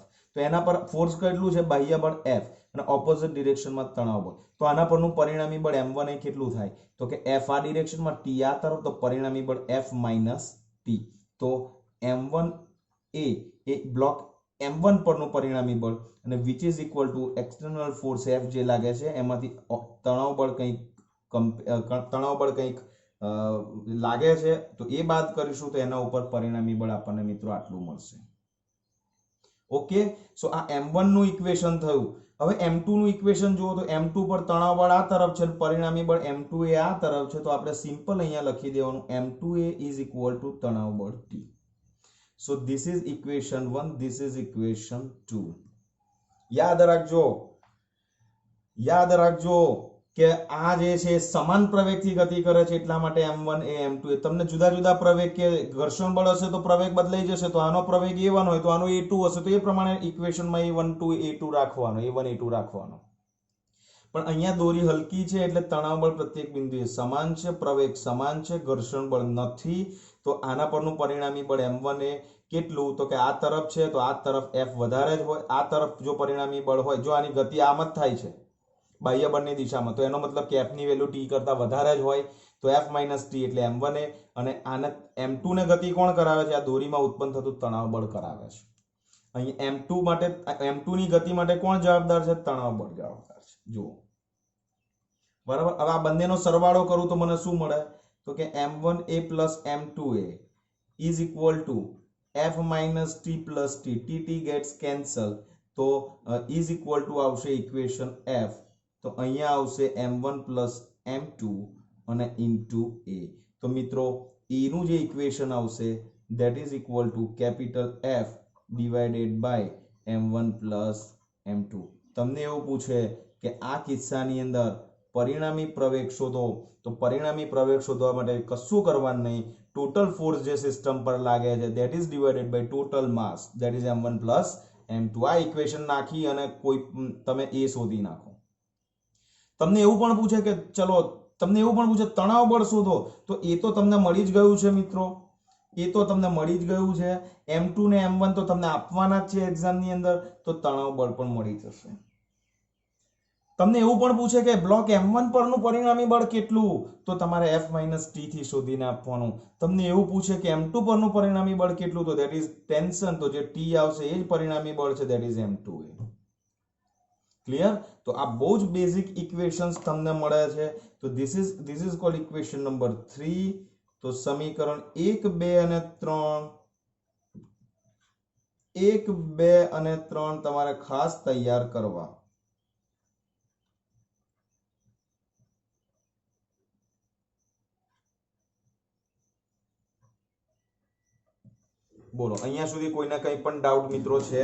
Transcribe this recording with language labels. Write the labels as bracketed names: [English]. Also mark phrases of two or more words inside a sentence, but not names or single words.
[Gujarati] તો એના પર ફોર્સ કેટલું છે? બાહ્ય બળ F અને ઓપોઝિટ ડિરેક્શનમાં તણાવ બળ. તો આના પરનું પરિણામી બળ m1 એ કેટલું થાય? તો કે F આ ડિરેક્શનમાં, T આ તરફ, તો પરિણામી બળ F - T. તો m1 એ બ્લોક m1 પરનું પરિણામી બળ અને [English] which is equal to external force [Gujarati] F જે લાગે છે એમાંથી તણાવ બળ કંઈક લાગે છે, તો એ બાદ કરીશું તો એના ઉપર પરિણામી બળ આપણને મિત્રો આટલું મળશે. [English] okay, so [Gujarati] આ m1 નું ઇક્વેશન થયું. હવે m2 નું ઇક્વેશન જુઓ તો m2 પર તણાવ બળ આ તરફ છે, પરિણામી બળ m2 એ આ તરફ છે, તો આપણે સિમ્પલ અહીંયા લખી દેવાનું m2a [English] is equal to [Gujarati] તણાવ બળ T. [English] So this is equation 1, this is equation 2. [Gujarati] યાદ રાખજો કે આ જે છે સમાન પ્રવેગથી ગતિ કરે છે, એટલા માટે m1 એ m2 એ. તમને જુદા જુદા પ્રવેગ કે ઘર્ષણ બળ હશે તો પ્રવેગ બદલાઈ જશે. તો આનો પ્રવેગ a1 હોય તો આનો a2 હશે, તો એ પ્રમાણે ઇક્વેશનમાં a1 a2 રાખવાનો, a1 a2 રાખવાનો. પણ અહીંયા દોરી હલકી છે એટલે તણાવ બળ પ્રત્યેક બિંદુએ સમાન છે, પ્રવેગ સમાન છે, ઘર્ષણ બળ નથી. તો આના પરનું પરિણામી બળ m1 એ કેટલું? તો કે આ તરફ છે તો આ તરફ F વધારે જ હોય. આ તરફ જો પરિણામી બળ હોય, જો આની ગતિ આમ જ થાય છે બાહ્ય બળની દિશામાં, તો એનો મતલબ કે F ની વેલ્યુ T કરતા વધારે જ હોય. તો F - T એટલે m1 એ, અને આને m2 ને ગતિ કોણ કરાવે છે? આ દોરીમાં ઉત્પન્ન થતું તણાવ બળ કરાવે છે. અહીં m2 ની ગતિ માટે કોણ જવાબદાર છે? તણાવ બળ જવાબદાર છે. જુઓ બરાબર. હવે આ બંનેનો સરવાળો કરું તો મને શું મળે? તો કે [English] m1a plus m2a is equal to F - T plus T. T gets cancel, તો is equal to આવશે ઇક્વેશન F. [Gujarati] તો અહીંયા આવશે m1 plus m2 અને into a. તો મિત્રો a નું જે ઇક્વેશન આવશે [English] that is equal to capital F divided by m1 plus m2. [Gujarati] તમને એવું પૂછે કે આ કિસ્સાની અંદર પરિણામી પ્રવેગ શોધો, તો પરિણામી પ્રવેગ શોધવા માટે કશું કરવાનું નહીં. [English] total force [Gujarati] જે સિસ્ટમ પર લાગે છે [English] that is divided by total mass, that is m1 plus m2. [Gujarati] આ ઇક્વેશન નાખી અને કોઈ તમે a શોધી નાખો. તમને એવું પણ પૂછે કે તણાવ બળ શોધો, તો એ તો તમને મળી જ ગયું છે મિત્રો, m2 ને m1 તો તમને આપવાના જ છે એક્ઝામ ની અંદર, તો તણાવ બળ પણ મળી જશે. તમને એવું પણ પૂછે કે બ્લોક m1 પરનું પરિણામી બળ કેટલું, તો તમારે F - T થી શોધીને આપવાનું. તમને એવું પૂછે કે m2 પરનું પરિણામી બળ કેટલું, તો [English] that is tension, [Gujarati] તો જે T આવશે એ જ પરિણામી બળ છે, [English] that is m2a. [Gujarati] ક્લિયર? તો આ બહુ જ બેઝિક ઇક્વેશન્સ તમને મળે છે. [English] તો this is called equation number 3. [Gujarati] તો સમીકરણ 1, 2 અને 3 તમારે ખાસ તૈયાર કરવા. બોલો, અહીંયા સુધી કોઈને કંઈ પણ ડાઉટ મિત્રો છે?